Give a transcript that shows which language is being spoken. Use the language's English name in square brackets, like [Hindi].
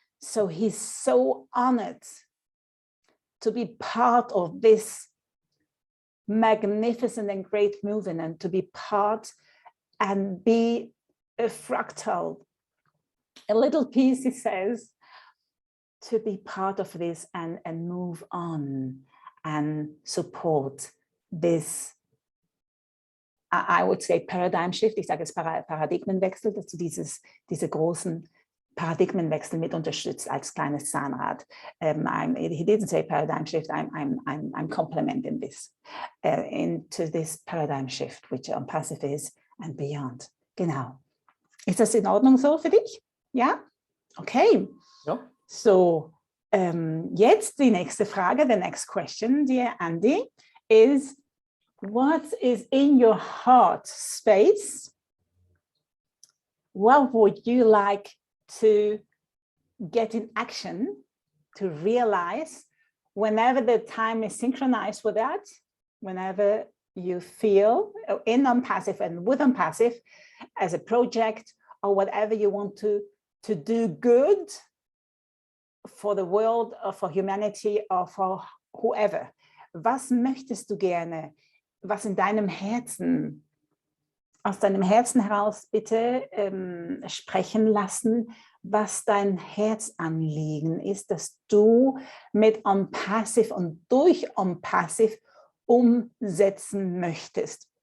[English] So he's so honored to be part of this magnificent and great movement, and to be part and be a fractal, a little piece, he says, to be part of this and move on and support this, I would say, paradigm shift. [German] Ich sage jetzt Paradigmenwechsel, dass du diese großen Paradigmenwechsel mit unterstützt als kleines Zahnrad. [English] He didn't say paradigm shift. I'm complementing this into this paradigm shift, which unpassive is and beyond. [German] Genau. Ist das in Ordnung so für dich? Ja? Okay. Ja. So, jetzt die nächste Frage, [English] the next question, dear Andy, is what is in your heart space? What would you like to get in action, to realize whenever the time is synchronized with that, whenever you feel in unpassive and with unpassive as a project or whatever you want to do good for the world or for humanity or for whoever. [German] Was möchtest du gerne, was in deinem Herzen, aus deinem Herzen heraus bitte sprechen lassen, was dein Herzanliegen ist, dass du mit unpassive und durch unpassive umsetzen möchtest.